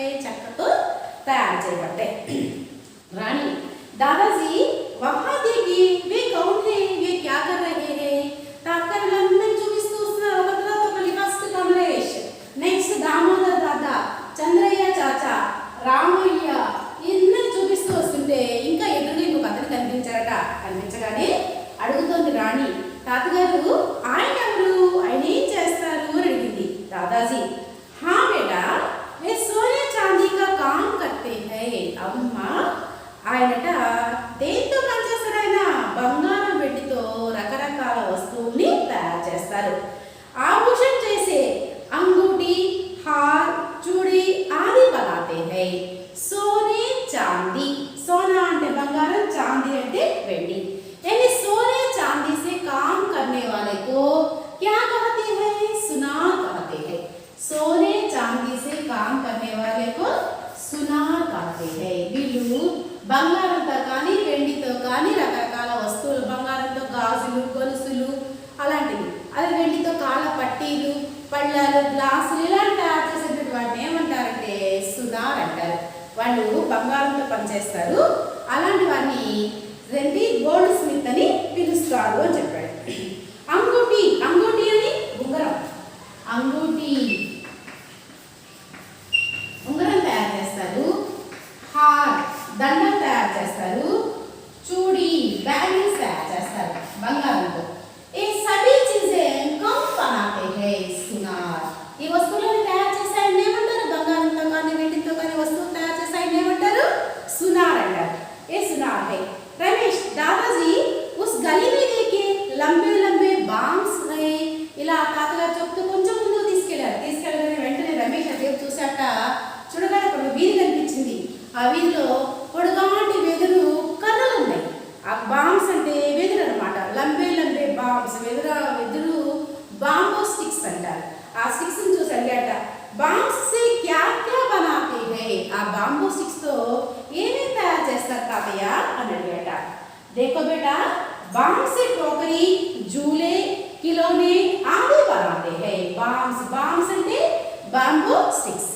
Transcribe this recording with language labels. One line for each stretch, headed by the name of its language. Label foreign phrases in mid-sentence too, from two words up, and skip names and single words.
Telugu: చెక్కతో తయారు చేయబడతాయి.
Hindi: रानी दादाजी वहां देखिए वे कौन है, वे क्या कर रहे हैं?
Telugu: తాతగారులందరూ చూపిస్తూ వస్తున్నారు. ఒక తర్వాత ఒకటి. ఫస్ట్ కమలేష్, నెక్స్ట్ దామోదర్ దాదా, చంద్రయ్య చాచా, రామయ్య ఇద్దరు చూపిస్తూ వస్తుంటే ఇంకా ఎదురుగా ఇంకొక అతను కనిపించారట. కనిపించగానే అడుగుతోంది రాణి, తాతగారు ఆయన ఎవరు, ఆయన ఏం చేస్తారు అని అడిగింది.
Hindi: दादाजी हा बेटा वे सोने चांदी का काम करते हैं.
Telugu: అమ్మా ఆయనట దేంతో పనిచేస్తారు? ఆయన బంగారం వెండితో రకరకాల వస్తువుల్ని తయారు చేస్తారు.
Hindi: ఆభూషణ చేసే अंगूठी हार चूड़ी आदि बनाते हैं. सोने चांदी, सोना
Telugu: అంటే బంగారం, चांदी అంటే వెండి.
Hindi: यानी सोने चांदी से काम करने वाले को क्या कहते हैं? सुनार कहते हैं. सोने चांदी से काम करने वाले को सुनार कहते हैं.
Telugu: వీళ్ళు బంగారంతో కానీ వెండితో కానీ రకరకాల వస్తువులు, బంగారంతో గాజులు, గొలుసులు అలాంటివి, అదే వెండితో కాళ్ళ పట్టీలు, పళ్ళాలు, గ్లాసులు ఇలాంటి తయారు చేసేటువంటి వాటిని ఏమంటారంటే సునార్ అంటారు. వాళ్ళు బంగారంతో పనిచేస్తారు. అలాంటి వారిని రెండి
English: gold smith
Telugu: అని పిలుస్తారు అని చెప్పాడు. అంగూటి, అంగూటి అని ఉంగరం, అంగూటి ఉంగరం తయారు చేస్తారు. హార్ దండం తయారు చేస్తారు. చూడి బ్యాంగిల్స్ తయారు చేస్తారు బంగారంతో.
Hindi: ई सभी चीजें कम बनाते है सुनार.
Telugu: ఈ వస్తువులను తయారు చేసే ఆయన ఏమంటారు? బంగారంతో కానీ వెండితో కానీ వస్తువులు తయారు చేసే ఆయన ఏమంటారు? సునార్ అంటారు.
Hindi: ए सुनार है। रमेश दादाजी उस गली में देखे लंबे लंबे बांग्स है.
Telugu: ఇలా తాతగారు చెప్తూ కొంచెం ముందుకు తీసుకెళ్లారు. తీసుకెళ్ళగానే వెంటనే రమేష్ అదే చూశాక చూడగానే ఒక వీధి కనిపించింది. ఆ వీధిలో పొడుగాటి వెదురు కర్రలు ఉన్నాయి. ఆ బాంబ్స్ అంటే వెదురు అనమాట.
Hindi: लंबे लंबे बांब्स,
Telugu: వెదురు
English: bamboo sticks
Telugu: అంటారు. ఆ స్టిక్స్ చూసి అడిగాట,
Hindi: बांब्स से क्या क्या बनाते है.
Telugu: ఆ
English: bamboo sticks
Telugu: తో ఏమేమి తయారు చేస్తారు తాతయ్య అని అడిగాట.
Hindi: देखो बेटा बांस से टोकरी, झूले, खिलौने आदि बनाते हैं. बांस, बांस
Telugu: అంటే
English: bamboo sticks.